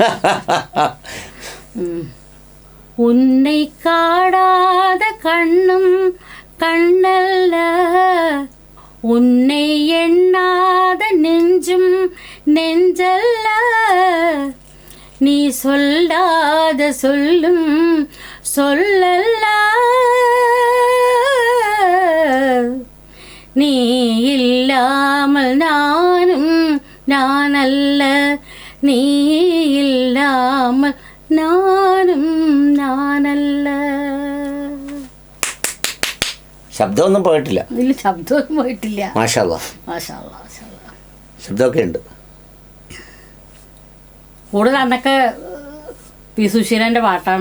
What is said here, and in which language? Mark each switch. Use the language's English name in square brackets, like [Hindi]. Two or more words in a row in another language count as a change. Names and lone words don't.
[Tamil] உன்னை காணாத கண்ணும் கண்ணல்ல, உன்னை எண்ணாத நெஞ்சும் நெஞ்சல்ல, நீ சொல்லாத சொல்லும் சொல்லல்ல, நீ இல்லாமல் நானும் நானல்ல, நீ இல்லாமல் நானுം നാനല്ല. [Malayalam] ശബ്ദമൊന്നും പോയിട്ടില്ല. ഇതിൽ ശബ്ദമൊന്നും പോയിട്ടില്ല. [Arabic] ما شاء الله. [Malayalam] ശബ്ദമൊക്കെ ഉണ്ട്. കൂടുതൽ അന്നൊക്കെ പി സുശീലന്റെ പാട്ടാണ്.